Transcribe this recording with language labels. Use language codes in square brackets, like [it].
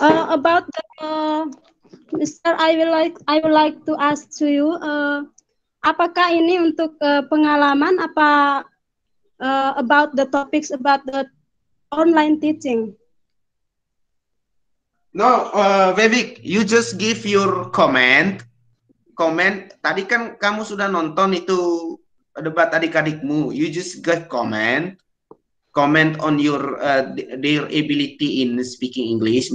[en] about the Mr. I would like to ask to you, [id] apakah ini untuk pengalaman apa [en] about the topics about the online teaching? No, Vivek, you just give your comment. [id] Tadi kan kamu sudah nonton itu debat adik-adikmu. [en] You just give comment on your their ability in speaking English.